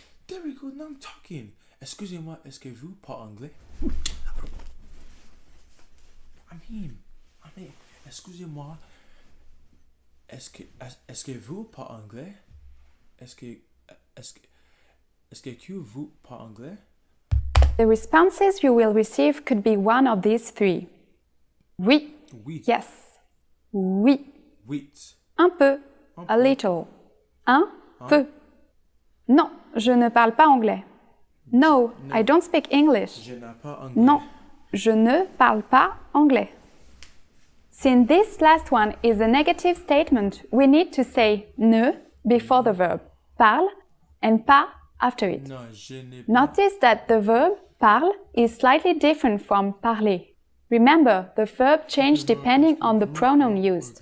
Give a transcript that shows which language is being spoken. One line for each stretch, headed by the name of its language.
English: Now I'm talking.
French: Excusez-moi, est-ce que vous parlez anglais?
English: I mean,
French: excusez-moi, est-ce que vous parlez anglais? Est-ce que vous parlez anglais?
English: The responses you will receive could be one of these three.
French: Oui.
English: Yes.
French: Oui. Un peu.
English: A little.
French: Un peu. Non, je ne parle pas anglais.
English: No, I don't speak English.
French: Je n'ai pas anglais. Non, je ne parle pas anglais.
English: Since this last one is a negative statement, we need to say ne before the verb parle and pas after it.
French: Non, je n'ai pas.
English: Notice that the verb parle is slightly different from parler. Remember, the verb changed depending on the pronoun used.